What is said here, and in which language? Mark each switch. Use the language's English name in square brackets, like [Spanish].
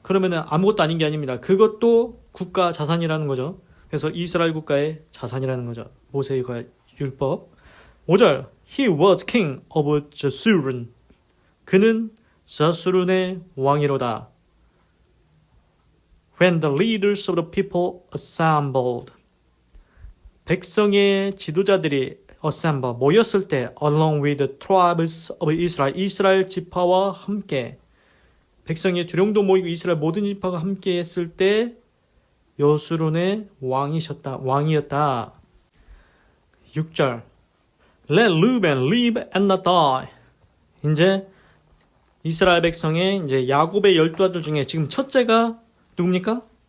[Korean] 그러면은 아무것도 아닌 게 아닙니다. 그것도 국가 자산이라는 거죠. 그래서 이스라엘 국가의 자산이라는 거죠. 모세의 율법. 5절. [English] He was king of Jeshurun. [Korean] 그는 저수룬의 왕이로다. [English] When the leaders of the people assembled. [Korean] 백성의 지도자들이 [English] assemble [Korean] 모였을 때 [English] along with the tribes of Israel. [Korean] 이스라엘 지파와 함께 백성의 두령도 모이고 이스라엘 모든 지파가 함께 했을 때 여수룬의 왕이었다. [English] 6절. Let Reuben live and not die. [Korean] 이제 이스라엘 백성의 이제 야곱의 12아들 중에 지금 첫째가 누굽니까?